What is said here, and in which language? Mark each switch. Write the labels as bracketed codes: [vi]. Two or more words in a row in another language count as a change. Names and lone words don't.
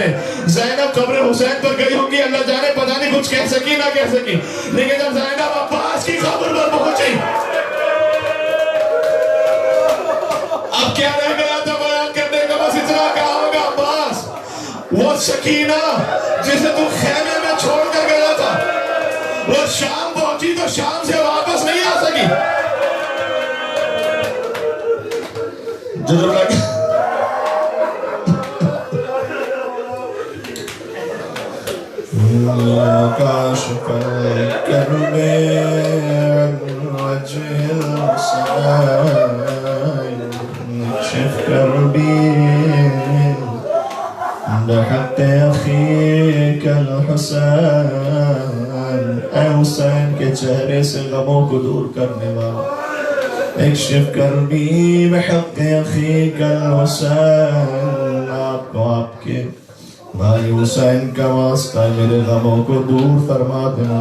[ur] زینب قبر حسین پر گئی ہوگی, اللہ جانے پتہ نہیں کچھ کہہ سکی نہ کہہ سکی, لیکن جب زینب عباس کی قبر پر پہنچی, اب کیا رہ گیا تھا بیان کرنے کا, بس اتنا کہا ہوگا, عباس وہ سکینہ جسے تو خیمے میں چھوڑ کر گیا تھا, وہ شام پہنچی تو شام سے واپس نہیں آ سکی. [ar] جدر لگا کاشف الکرب وجه الحسین اکشف کربی بحق اخیک الحسین, [ur] اے حسین کے چہرے سے غموں کو دور کرنے والا, [ar] اکشف کربی بحق اخیک الحسین, [ur] آپ کو آپ کے بھائی حسین کا واسطہ میرے غموں کو دور فرما دینا.